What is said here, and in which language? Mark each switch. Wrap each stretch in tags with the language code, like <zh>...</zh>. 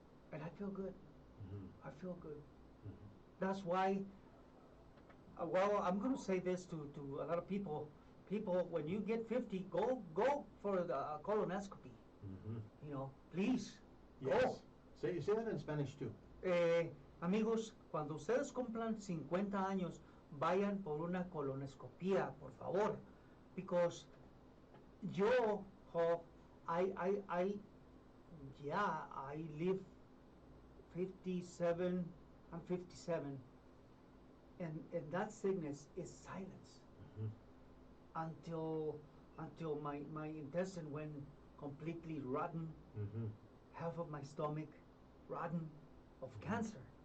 <en>And I feel good. Mhm. I feel good. Mhm. That's why. Well, I'm going to say this to a lot of people, people, when you get 50, go for the colonoscopy. You know, please, Yes. go. Say that in Spanish too.</en> <es>Amigos, cuando ustedes cumplan 50 años, vayan por una colonoscopía, por favor.</es> <en>Because</en> <es>yo,</es> <en>I live 57, I'm 57, and that sickness is silence. Until my intestine went completely rotten, half of my stomach rotten of cancer.</en>